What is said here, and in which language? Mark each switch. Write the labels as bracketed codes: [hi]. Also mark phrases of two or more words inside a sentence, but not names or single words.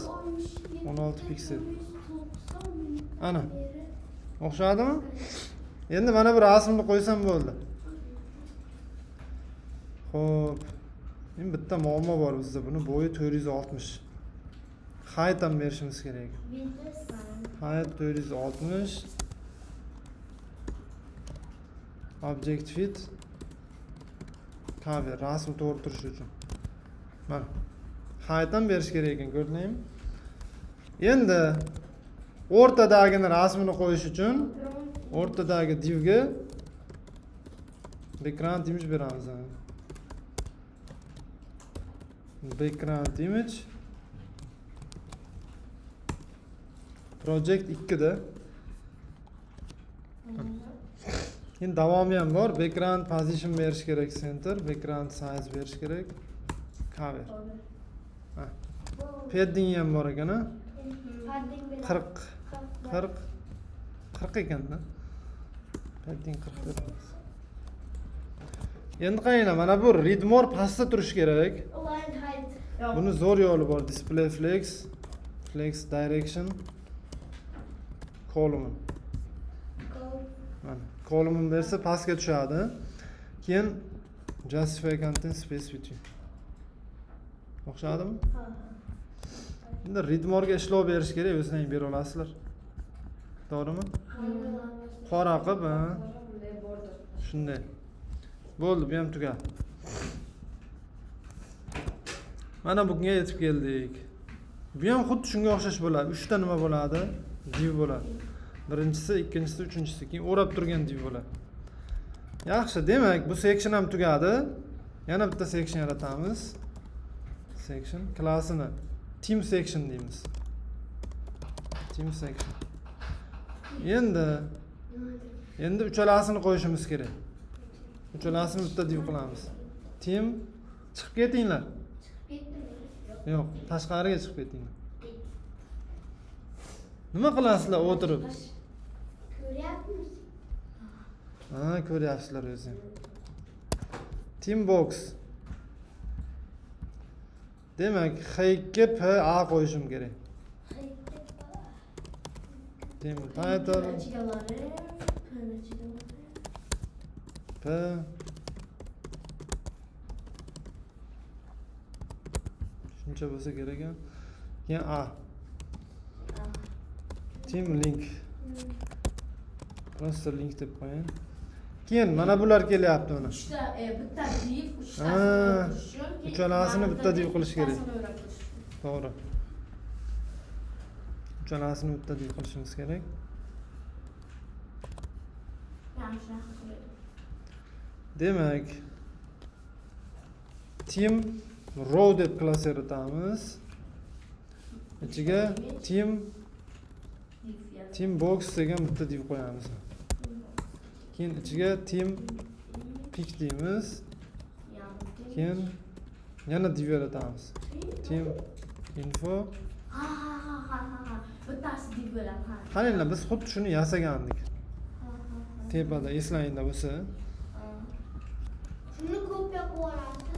[uz] 16 piksel. Ana. O'xshadimi? Endi mana bir rasmni qo'ysam bo'ldi. Xo'p. Endi bitta muammo bor bizda. Buni bo'yi 460. Height ham berishimiz kerak. [en] Height 460. Object fit. [uz] Cover rasm to'g'ri turishi uchun. Mana. Height ham berish kerak ekan, ko'rdingmi? Endi o'rtadagi rasmini qo'yish uchun o'rtadagi divga [en] background image [uz] beramiz. [en] Background image project 2 da. [uz] Endi davomi ham bor. [en] Background position [uz] berish kerak, center, [en] background size [uz] berish kerak, cover. Ha. Padding ham bor ekan, ha? 40 ekan-da. Padding 40 beramiz. Endi qaranglar, mana bu [en] read more [uz] pastda turishi kerak. [en] Align height. [uz] Buni zo'r yo'li bor. [en] Display flex, flex direction, column. [uz] Mana column bersa pastga tushadi. [en] Keyin justify content space between. [uz] O'xshadimi? Endi [en] read more [uz] ga ishlov berish kerak, o'zingizlar bera olasizlar. To'g'rimi? Qora qilib, ha. Shunday. Bo'ldi, bu ham tugadi. Mana bunga yetib keldik. Bu ham xuddi shunga o'xshash bo'ladi. 3 ta nima bo'ladi? Div bo'ladi. Birinchisi, ikkinchisi, uchinchisi, keyin o'rab turgan div bo'ladi. Yaxshi, demak, bu [en] section ham [uz] tugadi. Yana bitta section yaratamiz. Section klassini [en] team section [uz] deymiz. [en] Team section. [uz] Endi uchalasini qo'yishimiz kerak. Uchalasini bitta div qilamiz. Team chiqib ketinglar. Yo'q, tashqariga chiqib ketinglar. Nima qilasizlar o'tirib? Ko'ryapmiz. Ha, ko'ryapsizlar o'zi. [en] Team box. [uz] Demak, H ga P A qo'yishim kerak. [en] Team title [uz] ichiga borib, P'ni ichiga borib. P shuncha bo'lsa kerak a. Keyin A. [en] Team link. [uz] Просто link deb qo'ying. Keyin mana bular kelyapti mana. Uchta, bitta div, Ha, uchalasini bitta div qilish kerak. To'g'ri. Uchalasini bitta div qilishimiz kerak. Yaxshi, yaxshi. Demak, [en] team row [uz] deb klass yaratamiz. Ichiga [en] team box [uz] degan bitta div qo'yamiz. Keyin ichiga [en] team pick [uz] deymiz. Keyin yana div yaratamiz. [en] Team info. [uz] Ha. Bittasi div bo'ladi. Qaranglar, biz xuddi shuni yasagandik. Tepada eslanglar bo'lsa, Shuni kopiya qilib olasiz.